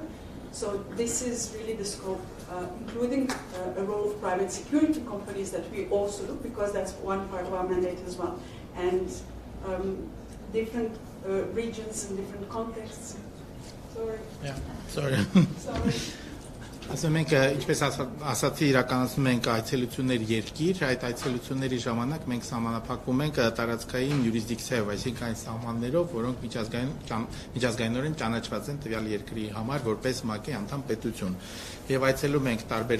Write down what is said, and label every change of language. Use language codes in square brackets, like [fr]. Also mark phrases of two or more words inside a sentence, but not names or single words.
[en] So this is really the scope, including a role of private security companies that we also look, because that's one part of our mandate as well, and different regions and different contexts. Sorry. Yeah, sorry. Sorry. [hy] Ասում ենք, ինչպես ասացի, իրականացնում ենք այցելություններ երկիր, այդ այցելությունների ժամանակ մենք սահմանափակվում ենք տարածքային յուրիսդիկցիայով, այսինքն այն սահմաններով, որոնք միջազգայինորեն ճանաչված են տվյալ երկրի համար որպես ՄԱԿ-ի անդամ պետություն։ Եվ այցելում ենք տարբեր